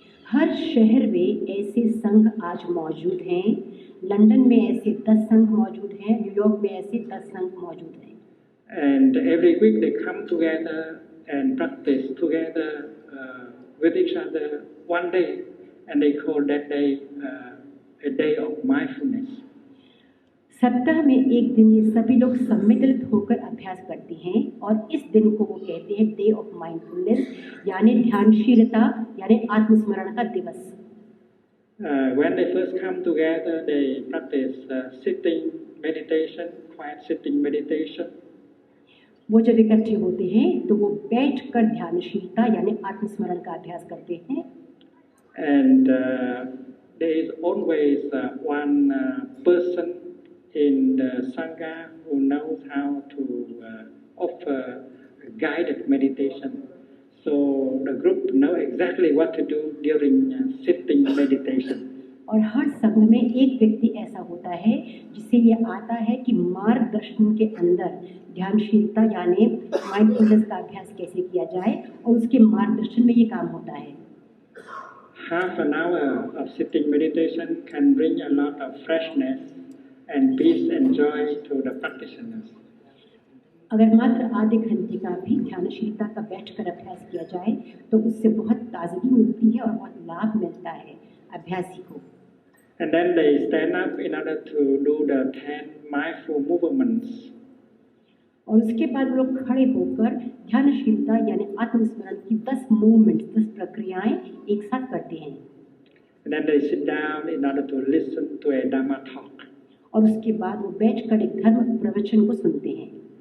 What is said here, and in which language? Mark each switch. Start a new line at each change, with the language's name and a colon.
Hindi: हर शहर में ऐसे संघ आज मौजूद हैं। लंदन में ऐसे 10 संघ मौजूद हैं, न्यूयॉर्क में ऐसे 10 संघ मौजूद हैं।
English: And every week they come together and practice together with each other one day, and they call that day a day of mindfulness.
Hindi: सप्ताह में एक दिन ये सभी लोग सम्मिलित होकर अभ्यास करते हैं और इस दिन को वो कहते हैं डे ऑफ माइंडफुलनेस, यानी ध्यानशीलता यानी आत्मस्मरण का दिवस।
English: When they first come together, they practice sitting meditation, quiet sitting meditation.
Hindi: वो जब इकट्ठे होते हैं तो वो बैठकर ध्यानशीलता यानी आत्मस्मरण का अभ्यास करते हैं।
English: And there is always one person in the Sangha who knows how to offer guided meditation. So the group know exactly what to do during sitting meditation.
Hindi: और हर संघ में एक व्यक्ति ऐसा होता है जिसे ये आता है कि मार्गदर्शन के अंदर ध्यानशीलता यानी माइंडफुलनेस का अभ्यास कैसे किया जाए, और उसके मार्गदर्शन में ये काम होता है।
English: Half an hour of sitting meditation can bring a lot of freshness and peace and joy to the practitioners.
Hindi: अगर मात्र आधे घंटे का भी ध्यानशीलता का बैठकर अभ्यास किया जाए तो उससे बहुत ताजगी मिलती है और बहुत लाभ मिलता है अभ्यासी को।
English: And then they stand up in order to do the 10 mindful movements.
Hindi: और उसके बाद लोग खड़े होकर ध्यानशीलता यानी आत्मस्मरण की 10 मूवमेंट्स, 10 प्रक्रियाएं एक साथ करते हैं।
English: And then they sit down in order to listen to a Dhamma talk.
Hindi: और उसके बाद वो बैठकर एक धर्म प्रवचन को सुनते हैं।